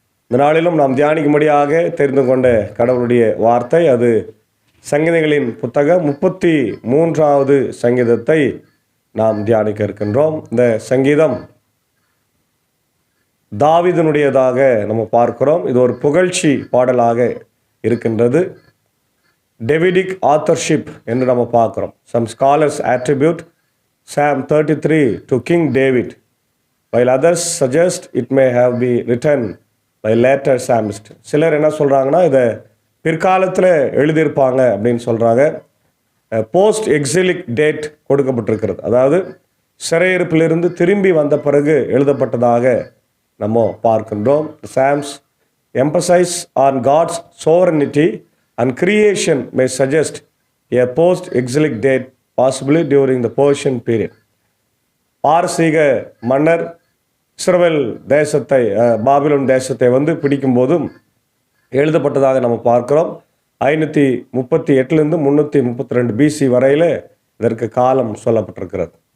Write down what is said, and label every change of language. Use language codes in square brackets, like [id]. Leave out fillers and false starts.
[ta] இந்த நாளிலும் நாம் தியானிக்கும்படியாக தெரிந்து கொண்ட கடவுளுடைய வார்த்தை, அது சங்கீதங்களின் புத்தகம் 33வது சங்கீதத்தை நாம் தியானிக்க இருக்கின்றோம். இந்த சங்கீதம் தாவீதினுடையதாக நம்ம பார்க்கிறோம். இது ஒரு புகழ்ச்சி பாடலாக இருக்கின்றது. [en] Davidic authorship [ta] என்று நம்ம பார்க்கிறோம். [en] Some scholars attribute Psalm 33 to King David, while others suggest it may have been written by later psalmist. [ta] சிலர் என்ன சொல்கிறாங்கன்னா, இதை பிற்காலத்தில் எழுதியிருப்பாங்க அப்படின்னு சொல்கிறாங்க. [en] post exilic date [ta] கொடுக்கப்பட்டிருக்கிறது, அதாவது சிறையிருப்பிலிருந்து திரும்பி வந்த பிறகு எழுதப்பட்டதாக நம்ம பார்க்கின்றோம். [en] Psalms emphasize on God's sovereignty and creation may suggest a post-exilic date, possibly during the Persian period. [ta] பாரசீக மன்னர் இஸ்ரவேல் தேசத்தை, பாபிலோன் தேசத்தை பிடிக்கும் போதும் எழுதப்பட்டதாக நம்ம பார்க்கிறோம். 538 332 BC வரையில் இதற்கு காலம் சொல்லப்பட்டிருக்கிறது.